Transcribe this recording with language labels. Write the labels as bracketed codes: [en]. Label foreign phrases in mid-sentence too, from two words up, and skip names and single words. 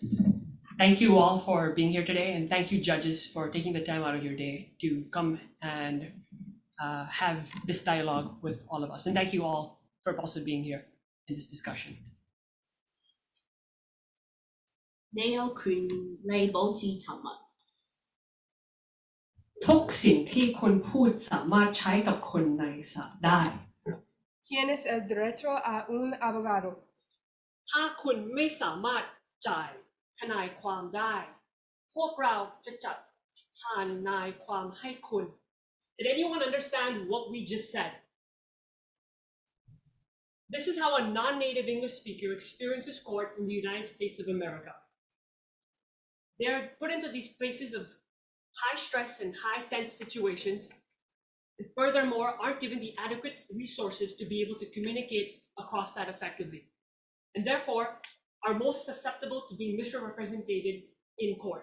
[en] Thank you all for being here today, and thank you, judges, for taking the time out of your day to come and have this dialogue with all of us. And thank you all for also being here in this discussion. [zh] 你有權利保持沉默。 [th] ทุกสิ่งที่คนพูดสามารถใช้กับคนในศาลได้ [es] Tienes el derecho a un abogado. [th] ถ้าคุณไม่สามารถจ่ายทนายความได้ พวกเราจะจัดทนายความให้คุณ [en] Did anyone understand what we just said? This is how a non-native English speaker experiences court in the United States of America. They're put into these places of high stress and high tense situations, and furthermore, aren't given the adequate resources to be able to communicate across that effectively, and therefore are most susceptible to being misrepresented in court.